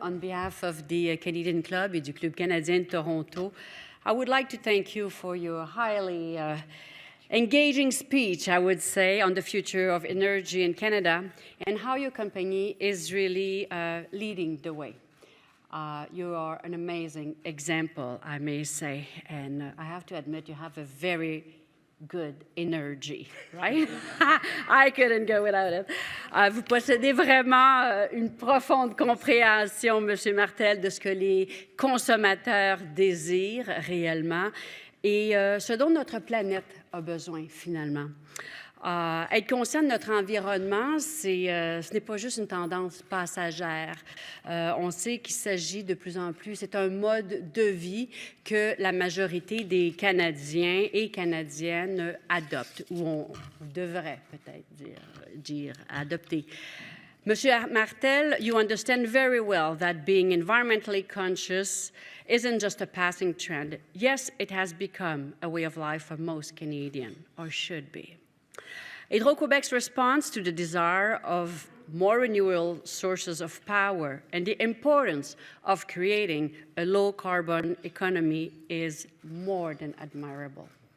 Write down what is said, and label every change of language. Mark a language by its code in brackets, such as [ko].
[en] On behalf of the Canadian Club et du Club Canadien de Toronto, I would like to thank you for your highly engaging speech, I would say, on the future of energy in Canada and how your company is really leading the way. You are an amazing example, I may say, and I have to admit you have a very good energy, right? I couldn't go without it. [fr] Vous possédez vraiment une profonde compréhension, Monsieur Martel, de ce que les consommateurs désirent réellement et ce dont notre planète a besoin finalement. Être conscient de notre environnement, ce n'est pas juste une tendance passagère. On sait qu'il s'agit de plus en plus, c'est un mode de vie que la majorité des Canadiens et Canadiennes adoptent, ou on devrait peut-être dire adopter. [en] Monsieur Martel, you understand very well that being environmentally conscious isn't just a passing trend. Yes, it has become a way of life for most Canadians, or should be. Hydro-Québec's response to the desire of more renewable sources of power and the importance of creating a low-carbon economy is more than admirable.